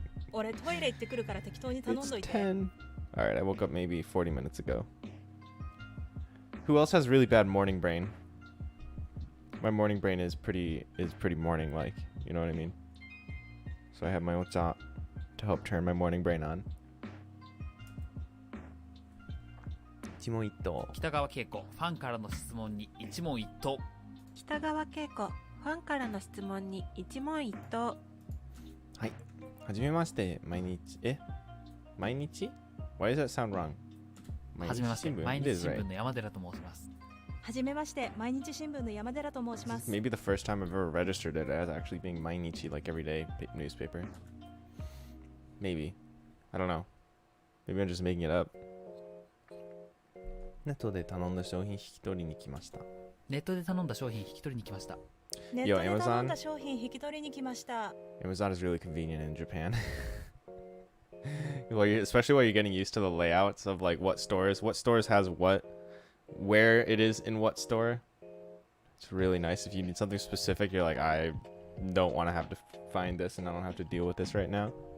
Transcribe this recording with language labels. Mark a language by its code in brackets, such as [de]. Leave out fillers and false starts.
[ja] 俺トイレ行ってくるから適当に頼んどいて。 [en] It's 10. Alright, I woke up maybe 40 minutes ago. Who else has really bad morning brain? My morning brain is pretty morning like, you know what I mean? So I have my ocha to help turn my morning brain on. [ja] 一問一答。北川景子、ファンからの質問に一問一答。北川景子、ファンからの質問に一問一答。はい。はじめまして、毎日 [en] Why does that sound wrong? [ja] はじめまして、毎日新聞の山寺と申します。はじめまして、毎日新聞の山寺と申します。 [en] Maybe the first time I've ever registered it as actually being Mainichi, like everyday newspaper. Maybe. I don't know. Maybe I'm just making it up. [ja] ネットで頼んだ商品引き取りに来ました。ネットで頼んだ商品引き取りに来ました。ネットで頼んだ商品引き取りに来ました。 [en] Amazon is really convenient in Japan. Especially while you're getting used to the layouts of like what stores has what, where it is in what store. It's really nice. If you need something specific, you're like, I don't want to have to find this and I don't have to deal with this right now.